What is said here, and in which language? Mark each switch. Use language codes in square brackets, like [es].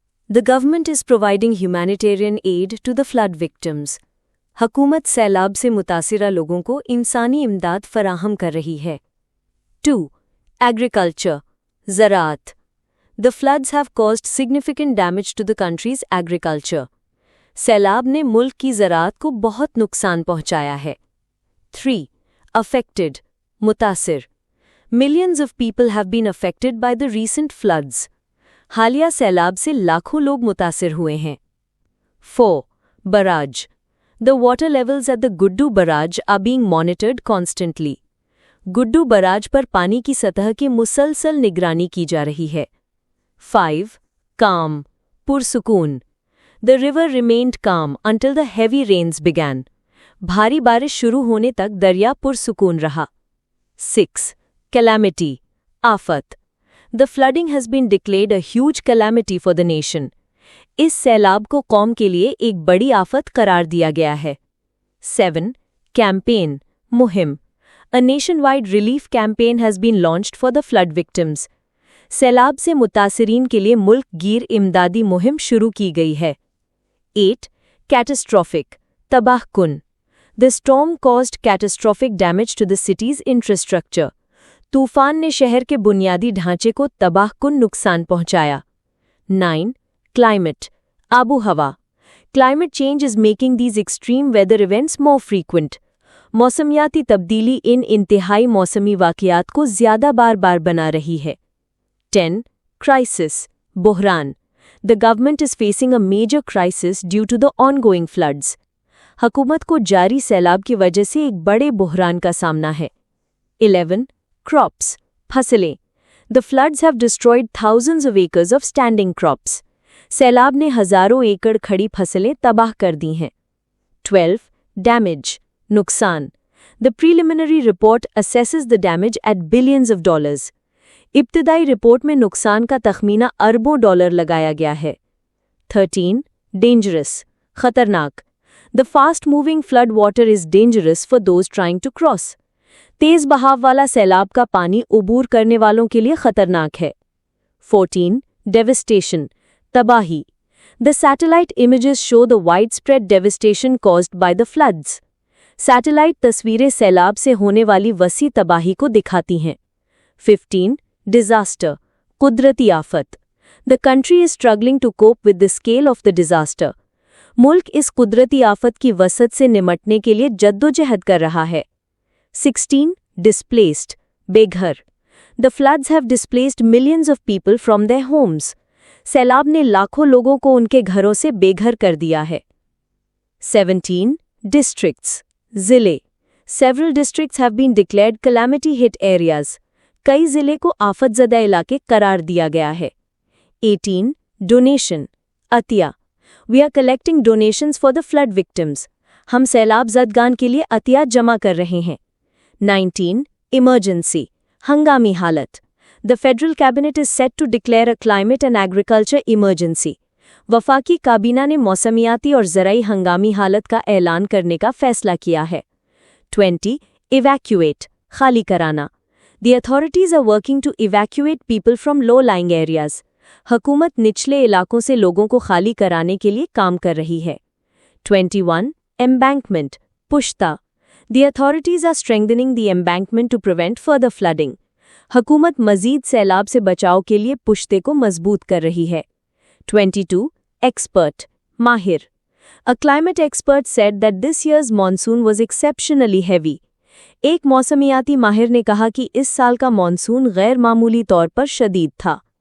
[en] The government is providing humanitarian aid to the flood victims. [hi] हुकूमत सैलाब से मुतासिरा लोगों को इंसानी इमदाद फराहम कर रही है. [en] 2. Agriculture. ज़राअत. The floods have caused significant damage to the country's agriculture. [hi] सैलाब ने मुल्क की ज़राअत को बहुत नुकसान पहुंचाया है. [en] 3. Affected. मुतासिर. Millions of people have been affected by the recent floods. [hi] हालिया सैलाब से लाखों लोग मुतासिर हुए हैं. [en] 4. Barrage. The water levels at the Guddu Barrage are being monitored constantly. [hi] Guddu barrage पर पानी की सतह की मुसलसल निगरानी की जा रही है. [en] 5. Calm. पुरसुकून. The river remained calm until the heavy rains began. [hi] भारी बारिश शुरू होने तक दरिया पुरसुकून रहा. 6. Calamity. आफत. [en] The flooding has been declared a huge calamity for the nation. [hi] इस सैलाब को कौम के लिए एक बड़ी आफत करार दिया गया है. [en] 7. Campaign. मुहिम. A nationwide relief campaign has been launched for the flood victims. [hi] सैलाब से मुतासिरीन के लिए मुल्क गिर इमदादी मुहिम शुरू की गई है. [en] 8. Catastrophic. तबाहकुन. The storm caused catastrophic damage to the city's infrastructure. [hi] तूफान ने शहर के बुनियादी ढांचे को तबाहकुन नुकसान पहुंचाया. 9. Climate. आबो हवा. [en] Climate change is making these extreme weather events more frequent. [hi] मौसमियाती तब्दीली इन इंतहाई मौसमी वाक़यात को ज़्यादा बार-बार बना रही है. [en] 10. Crisis. बुहरान. The government is facing a major crisis due to the ongoing floods. [hi] हुकूमत को जारी सैलाब की वजह से एक बड़े बुहरान का सामना है. [en] 11. Crops. फसलें. The floods have destroyed thousands of acres of standing crops. [hi] सैलाब ने हज़ारों एकड़ खड़ी फसलें तबाह कर दी हैं. [en] 12. Damage. नुकसान. The preliminary report assesses the damage at billions of dollars. [hi] इब्तिदाई report में नुकसान का तखमीना अरबों डॉलर लगाया गया है. [en] 13. Dangerous. खतरनाक. The fast-moving flood water is dangerous for those trying to cross. [hi] तेज बहाव वाला सैलाब का पानी उबूर करने वालों के लिए खतरनाक है. [en] 14. Devastation. तबाही. The satellite images show the widespread devastation caused by the floods. [hi] Satellite तस्वीरें सैलाब से होने वाली वसी तबाही को दिखाती हैं. [en] 15. Disaster. कुदरती आफत. The country is struggling to cope with the scale of the disaster. [hi] मुल्क इस कुदरती आफत की वसत से निमटने के लिए जद्दोजहद कर रहा है. [en] 16. Displaced. बेघर. The floods have displaced millions of people from their homes. [hi] सैलाब ने लाखों लोगों को उनके घरों से बेघर कर दिया है. [en] 17. Districts. ज़िले. Several districts have been declared calamity-hit areas. [hi] कई ज़िले को आफतज़दा इलाके करार दिया गया है. [en] 18. Donation. अतिया. We are collecting donations for the flood victims. [hi] हम सैलाब ज़दगान के लिए अतिया जमा कर रहे हैं. [en] 19. Emergency. हंगामी हालत. The federal cabinet is set to declare a climate and agriculture emergency. [hi] वफाकी काबीना ने मौसमियाती और ज़राई हंगामी हालत का ऐलान करने का फैसला किया है. [en] 20. Evacuate. खाली कराना. The authorities are working to evacuate people from low-lying areas. [hi] हुकूमत निचले इलाकों से लोगों को खाली कराने के लिए काम कर रही है. [en] 21. Embankment. पुश्ता. The authorities are strengthening the embankment to prevent further flooding. [hi] हुकूमत मज़ीद सैलाब से बचाव के लिए पुश्ते को मजबूत कर रही है. [en] 22. Expert. माहिर. A climate expert said that this year's monsoon was exceptionally heavy. [hi] एक मौसमियाती माहिर ने कहा कि इस साल का मॉनसून गैर मामूली तौर पर शदीद था.